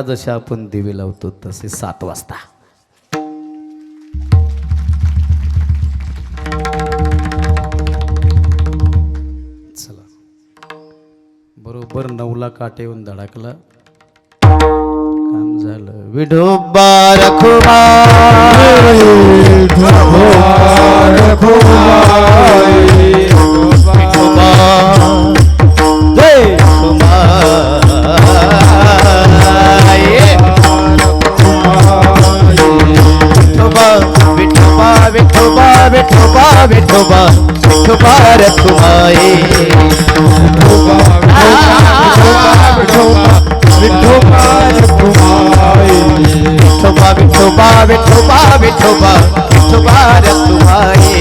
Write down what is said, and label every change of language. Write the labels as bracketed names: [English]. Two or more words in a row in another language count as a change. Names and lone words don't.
[Marathi] जसे आपण दिवे लावतो तसे 7 वाजता. चला, बरोबर 9ला काटे येऊन धडाकला. काम झालं. विठोबा रखुमाई, विठोबा जय विठोबा विठोबा विठोबा विठोबा विठोबा रखुमाई, विठोबा रखुमाई, विठोबा विठोबा विठोबा विठोबा विठोबा रखुमाई.